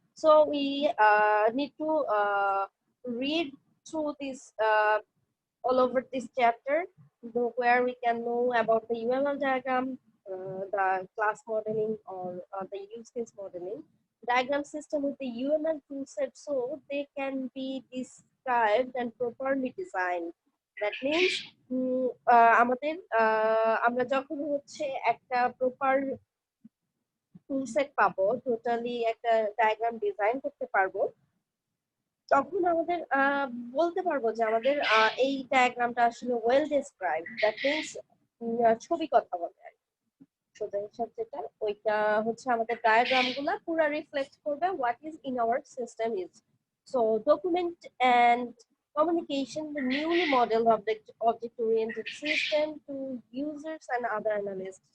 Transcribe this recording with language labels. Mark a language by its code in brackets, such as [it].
[en] So we need to read through this all over this chapter, where we can know about the UML diagram, the class modeling, or the use case modeling. Diagram system with the UML toolset, so they can be described and properly designed. That means [bn] আমাদের আমরা যখন হচ্ছে একটা proper টুলসেট পাবো, totally একটা diagram design করতে পারবো, তখন আমাদের বলতে পারবো যে আমাদের এই ডায়াগ্রামটা আসলে ওয়েল ডেসক্রাইব। দ্যাট মিনস ছবি কথা বলে আর কি। সোজা হিসাব যেটা, ওইটা হচ্ছে আমাদের ডায়াগ্রাম গুলা পুরো রিফ্লেক্ট করবে [en] What is in our system is. So document and communication, the newly modeled object-oriented system to users and other analysts.